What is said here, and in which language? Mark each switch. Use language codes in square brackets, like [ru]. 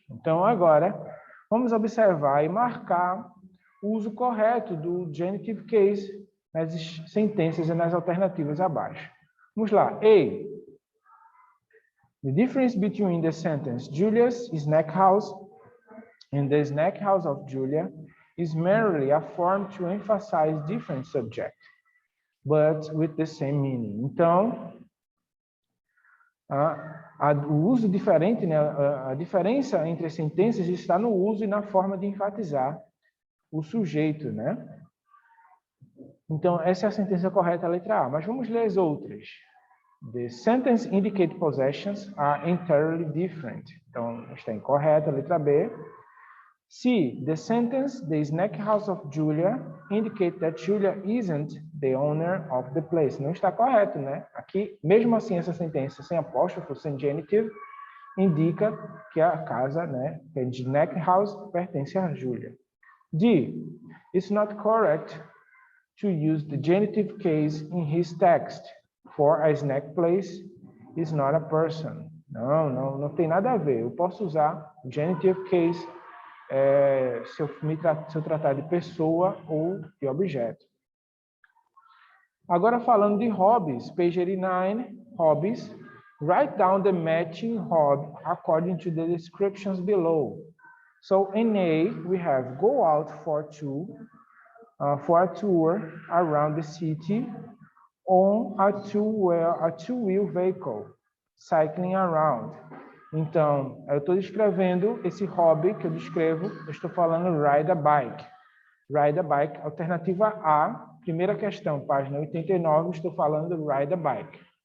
[pt] Então, agora, vamos observar e marcar o uso correto do genitive case nas sentenças e nas alternativas abaixo. Vamos lá. A. [en] The difference between the sentence Julia's snack house and the snack house of Julia is merely a form to emphasize different subject, but with the same meaning. [pt] Então, o uso diferente, né? A diferença entre as sentenças está no uso e na forma de enfatizar o sujeito, né? Então, essa é a sentença correta, a letra A. Mas vamos ler as outras. [en] The sentence indicate possessions are entirely different. [pt] Então, está incorreta, a letra B. C. [en] The sentence, the snack house of Julia, indicate that Julia isn't the owner of the place. [pt] Não está correto, né? Aqui, mesmo assim, essa sentença sem apóstrofo, sem genitive, indica que a casa, né, que a snack house pertence a Julia. D. [en] It's not correct to use the genitive case in his text, for a snack place is not a person. [pt] Não tem nada a ver. Eu posso usar o genitive case se eu tratar de pessoa ou de objeto. Agora falando de hobbies, [en] page 89, hobbies, write down the matching hobby according to the descriptions below. So in A, we have go out for two, for a tour around the city on a two-wheel vehicle, cycling around. [pt] Então, eu estou descrevendo esse hobby que eu descrevo, eu estou falando [en] ride a bike. Ride a bike, [pt] alternativa A, primeira questão, página 89, estou falando [en] ride a bike.